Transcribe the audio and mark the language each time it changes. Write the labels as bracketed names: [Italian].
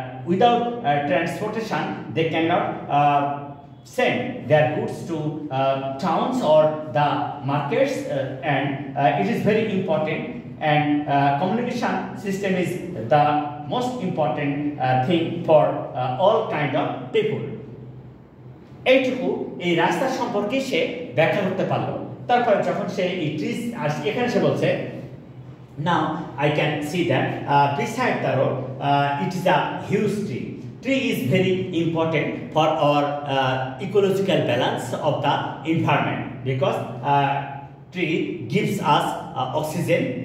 [English] Without transportation they cannot send their goods to towns or the markets, and it is very important, and communication system is the most important thing for all kind of people. [Bangla] এইটুকু এই রাস্তা সম্পর্কে সে ব্যাখ্যা করতে পারলো। তারপরে যখন সে এই ট্রিজ এখানে সে বলছে [English] now I can see that beside the road it is a huge tree. Tree is very important for our ecological balance of the environment, because tree gives us oxygen.